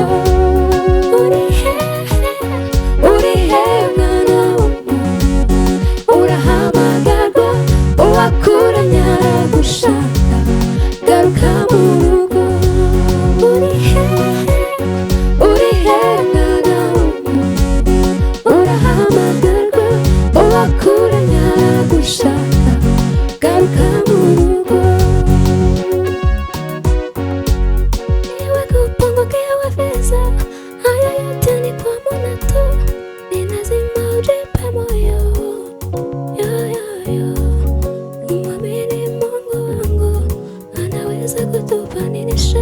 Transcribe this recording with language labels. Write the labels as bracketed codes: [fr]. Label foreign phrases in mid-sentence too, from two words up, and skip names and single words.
[rw] Uri hehe mwana w'umuntu urahamagarwa uwakuremye aragushaka garuka mu rugo. Uri hehe mwana w'umuntu urahamagarwa uwakuremye aragushaka garuka mu rugo. [sw] Iwe kupunguka iwe feza, haya yote ni kwa Mola tu. Ni lazima ujipe moyo, yo yo yo. Mwamini Mungu wangu, anaweza kutupaninisha.